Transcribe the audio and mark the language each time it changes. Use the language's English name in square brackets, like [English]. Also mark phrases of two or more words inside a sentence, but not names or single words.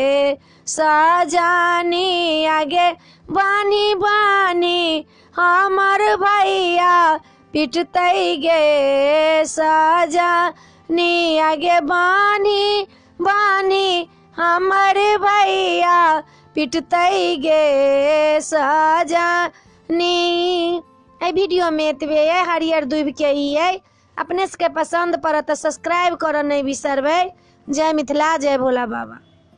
[Maithili] सजनी, आगे बानी बानी हमर भैया पिटतै गे सजनी, आगे बानी बानी हमर भैया पिटतै गे सजनी। ए वीडियो में एतबे है, हरियर दूब के ही है। अपने सबके पसंद पड़त तो सब्सक्राइब करऽ नहीं बिसरबै। जय मिथिला, जय भोला बाबा।